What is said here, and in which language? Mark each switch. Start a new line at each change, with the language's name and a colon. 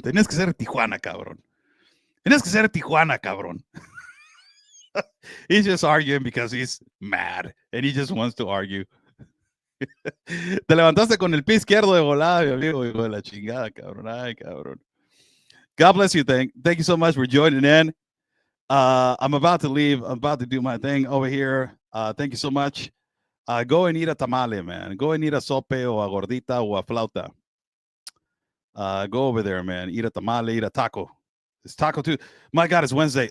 Spanish: Tienes que ser de Tijuana, cabrón. Tienes que ser de Tijuana, cabrón.
English: He's just arguing because he's mad and he just wants to argue.
Spanish: Te levantaste con el pie izquierdo de volada, mi amigo, hijo de la chingada, cabrón. Ay, cabrón.
English: God bless you. Thank you so much for joining in. I'm about to leave. I'm about to do my thing over here. Thank you so much. Go and eat a tamale, man. Go and eat a sope
Spanish: o a gordita o a flauta.
English: Go over there, man. Eat a tamale, eat a taco. It's Taco Tuesday. My God, it's Wednesday.